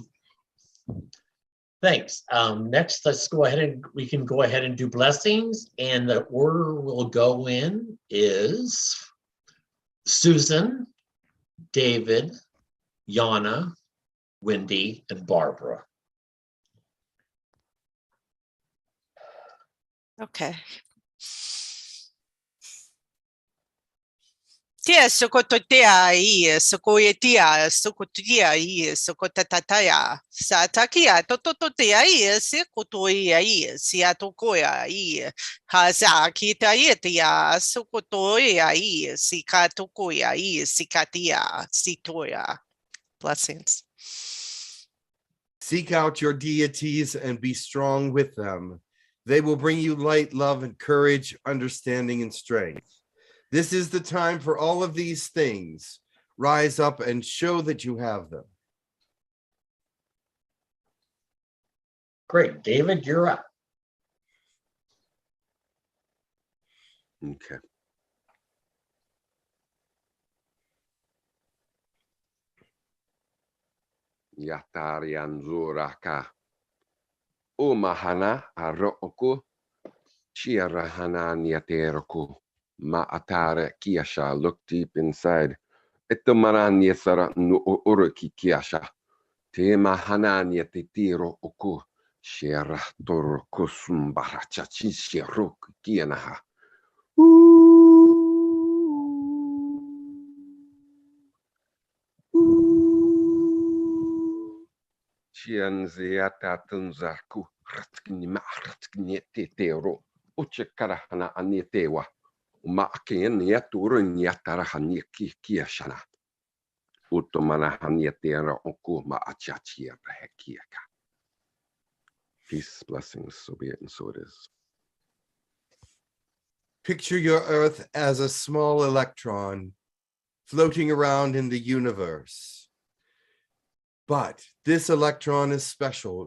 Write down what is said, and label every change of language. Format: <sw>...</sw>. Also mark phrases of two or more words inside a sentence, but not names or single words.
<en>Thanks. Next, let's go ahead and we can go ahead and do blessings. And the order we'll go in is Susan, David, Yana, Wendy, and Barbara. Okay. Tia sokototea I sokoetia sokotia I sokotataya satakia totototea I sekotoia I siatokoia I hazakitaia sokotoia I sikatokoia I sikatia sitoya. Blessings. Seek out your deities and be strong with them. They will bring you light, love, and courage, understanding, and strength. This is the time for all of these things. Rise up and show that you have them. Great. David, you're up. Okay. Yatarian Zuraka. Umahana Aroku. Chiarahana Niateroku. Ma'atare Kiasha. Look deep inside. Itomaran Yesara no Uruki Kiasha. Tema Hanania Titiro Oku. Shera Torokusum Barachachi Sheruk Kianaha. Chianziata Tunzaku Ratkini Maratkin Tetero. Uchekarahana Anietewa. Ma'akin Yaturun Yatarahani Kiashana. Utomana Haniatera Oku Ma'achachia Hekiaka. Peace, blessings, so be it, and so it is. Picture your Earth as a small electron floating around in the universe. But this electron is special.</en>